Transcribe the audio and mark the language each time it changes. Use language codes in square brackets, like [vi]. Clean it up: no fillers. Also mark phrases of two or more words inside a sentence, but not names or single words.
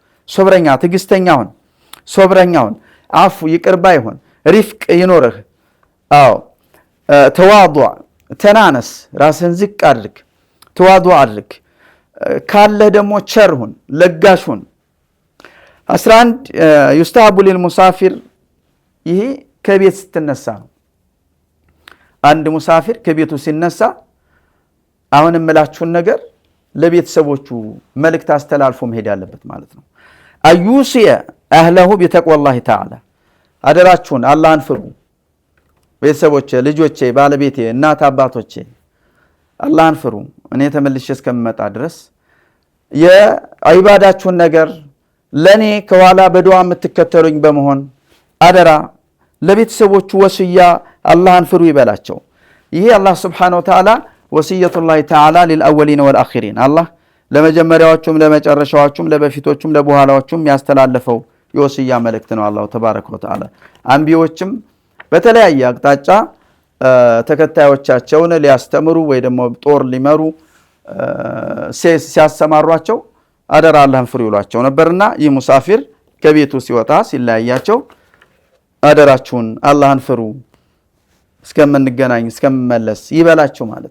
[am] ሶብረኛ ሁን አፉ ይቅርባ ይሁን ሪፍቅ ይኖርህ ተዋዱዕ ተናነስ ራስን ዝቅ አድርግ ተዋዱዕ አድርግ ካለ ደግሞ ቸርሁን ለጋሹን 11 [ar] يستحب للمسافر [am] ይሄ ከቤት ስትነሳ አንድ ሙሳፊር ከቤቱ ሲነሳ አሁን እምላችሁን ነገር ለቤተሰቦቹ መልእክት አስተላልፎ መሄድ ያለበት ማለት ነው [ar] يوصي أهله بتقوى الله تعالى [am] አደራችሁን አላህን ፍሩ ቤተሰቦቼ ልጆቼ ባለቤቴ እናት አባቶቼ አላህን ፍሩ እኔ ተመልሼ እስከምመጣ ድረስ የዒባዳችሁን ነገር ለኔ ከኋላ በዱዓ የምትከተሉኝ በመሆን አደራ ለቤተሰቦቹ ወስያ አላህን ፍሩ ይበላቸው ይሄ አላህ [ar] سبحانه وتعالى وصية الله تعالى للأولين والآخرين [am] አላህ ለመጀመሪያዎቹም ለመጨረሻዎቹም ለበፊቶቹም ለበኋላዎቹም ያስተላለፈው የወስያ መልእክት ነው [ar] الله تبارك وتعالى [am] አንቢዮችም በተለያየ አቅጣጫ ተከታዮቻቸውን ሊያስተምሩ ወይ ደግሞ ጦር ሊመሩ ሲያሰማሯቸው አደራ አላህን ፍሩ ይሏቸው ነበርና ይህ ሙሳፊር ከቤቱ ሲወጣ ሲላያቸው አደራችሁን አላህን ፍሩ እስከምንገናኝ እስከምመለስ ይበላቸው ማለት